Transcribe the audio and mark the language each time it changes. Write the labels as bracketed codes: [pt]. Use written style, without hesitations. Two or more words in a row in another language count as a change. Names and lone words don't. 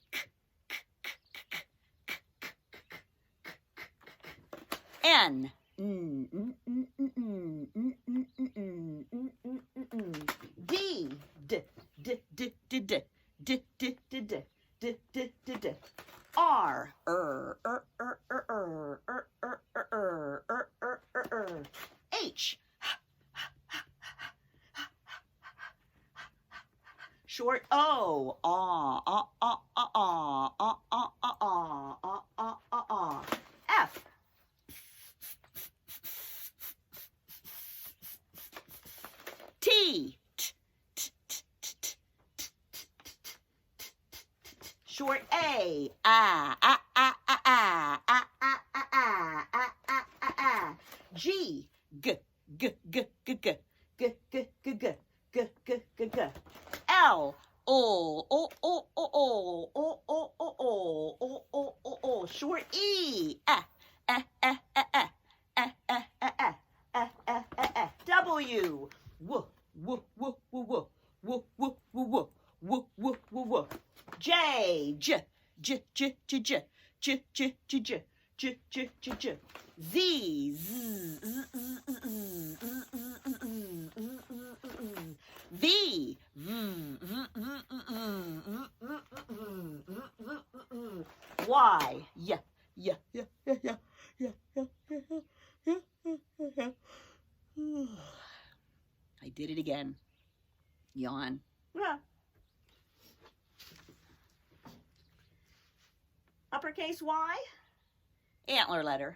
[en] N, D, R, H, short O, F, T, short A, G, G, G, G, G, G, G, G, G, G, G, G, G. L, O, O, O, O, O, O, O, O, O, O, O, O, O. Short E. W. W, W, W, W, W, W, W, W, W, W. J, J, J, J, J, J, J, J, J, J, J, J, J, J. Z, Z, V, Y, yeah, yeah, yeah, yeah, yeah, yeah, yeah, yeah, yeah. I did it again. Yawn. Yeah. Uppercase Y, antler letter.